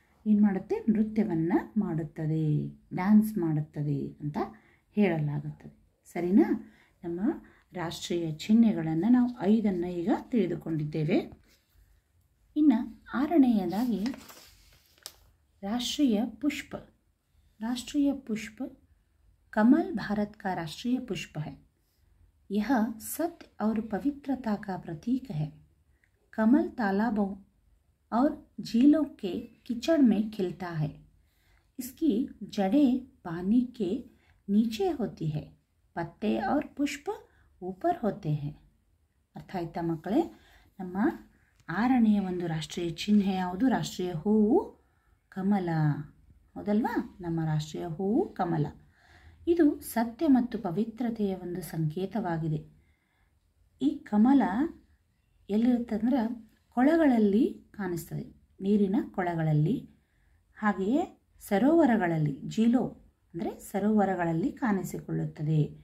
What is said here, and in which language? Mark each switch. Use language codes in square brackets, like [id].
[kn] ಏನು ಮಾಡುತ್ತೆ, ನೃತ್ಯವನ್ನು ಮಾಡುತ್ತದೆ, ಡ್ಯಾನ್ಸ್ ಮಾಡುತ್ತದೆ ಅಂತ ಹೇಳಲಾಗುತ್ತದೆ. ಸರಿನಾ? ನಮ್ಮ ರಾಷ್ಟ್ರೀಯ ಚಿಹ್ನೆಗಳನ್ನು ನಾವು 5 ಈಗ ತಿಳಿದುಕೊಂಡಿದ್ದೇವೆ. ಇನ್ನು 6ನೇಯದಾಗಿ [hi] राष्ट्रीय पुष्प। राष्ट्रीय पुष्प कमल भारत का राष्ट्रीय पुष्प है। यह सत्य और पवित्रता का प्रतीक है। कमल तालाबों और झीलों के कीचड़ में खिलता है। इसकी जड़ें पानी के नीचे होती है, पत्ते और पुष्प ऊपर होते हैं। [kn] अर्थ आಯ್ತಾ ಮಕ್ಕಳೇ? ನಮ್ಮ 6ನೆಯ ಒಂದು ರಾಷ್ಟ್ರೀಯ ಚಿಹ್ನೆ ಯಾವುದು? ರಾಷ್ಟ್ರೀಯ ಹೂವು ಕಮಲ. ಹೌದಲ್ವಾ? ನಮ್ಮ ರಾಷ್ಟ್ರೀಯ ಹೂವು ಕಮಲ. ಇದು ಸತ್ಯ ಮತ್ತು ಪವಿತ್ರತೆಯ ಒಂದು ಸಂಕೇತವಾಗಿದೆ. ಈ ಕಮಲ ಎಲ್ಲಿರುತ್ತಂದ್ರೆ ಕೊಳಗಳಲ್ಲಿ ಕಾಣಿಸ್ತದೆ, ನೀರಿನ ಕೊಳಗಳಲ್ಲಿ, ಹಾಗೆಯೇ ಸರೋವರಗಳಲ್ಲಿ, ಜೀಲೋ ಅಂದರೆ ಸರೋವರಗಳಲ್ಲಿ ಕಾಣಿಸಿಕೊಳ್ಳುತ್ತದೆ.